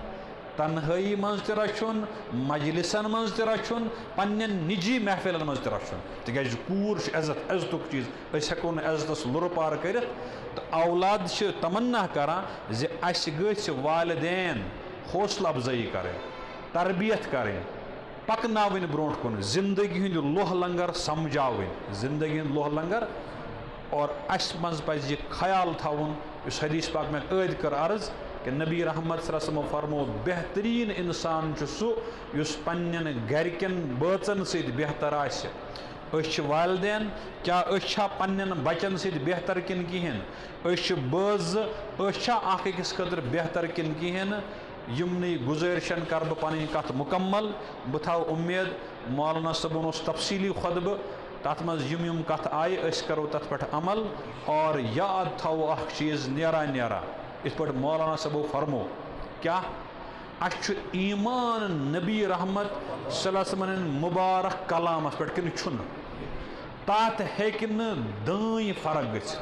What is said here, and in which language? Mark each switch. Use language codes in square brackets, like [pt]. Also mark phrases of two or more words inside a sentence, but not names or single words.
[ks] تنہٲیی منٛز تہِ رچھُن مجلسن منٛز تہِ رچھُن پننٮ۪ن نجی محفلن منٛز تہِ رچھُن تِکیازِ کوٗر چھِ عزت عزتُک چیٖز أسۍ ہٮ۪کو نہٕ عزتس لُرٕ پار کٔرِتھ تہٕ اولاد چھِ تمنا کران زِ اسہِ گٔژھۍ والدین حوصلہٕ افضٲیی کرٕنۍ تربیت کرٕنۍ پکناوٕنۍ برونٛٹھ کُن زندگی ہٕنٛدۍ لوہ لنگر سمجھاوٕنۍ زندگی ہٕنٛدۍ لوہ لنگر. اور اسہِ منٛز پزِ یہِ خیال تھاوُن یُس حدیث پاک مےٚ عٲدۍ کٔر عرض کہ نبی رحمت صلی اللہ علیہ وسلم فرمو بہتریٖن انسان چھُ سُہ یُس پننٮ۪ن گرِکٮ۪ن بٲژن سۭتۍ بہتر آسہِ. أسۍ چھِ والدین کیٛاہ أسۍ چھا پننٮ۪ن بچن سۭتۍ بہتر کِنہٕ کِہیٖنۍ أسۍ چھِ بٲژٕ أسۍ چھا اکھ أکِس خٲطرٕ بہتر کِنہٕ کِہیٖنۍ نہٕ. یِمنٕے گُزٲرِشن کر بہٕ پنٕنۍ کتھ مُکمل بہٕ تھاو اُمید مولانا صٲبن اوس تفصیٖلی خۄطبہٕ تتھ منٛز یِم کتھ آیہِ أسۍ کرو تتھ پٮ۪ٹھ عمل اور یاد تھاوو اکھ چیٖز نیران نیران یِتھ پٲٹھۍ مولانا صٲبو فرمو کیٛاہ اسہِ چھُ ایٖمان نبی رحمت صلی اللہ علیہ وسلم ہٕنٛدۍ مُبارک کلامس پٮ۪ٹھ کِنہٕ چھُنہٕ تتھ ہیٚکہِ نہٕ دٲنۍ فرق گٔژھِتھ.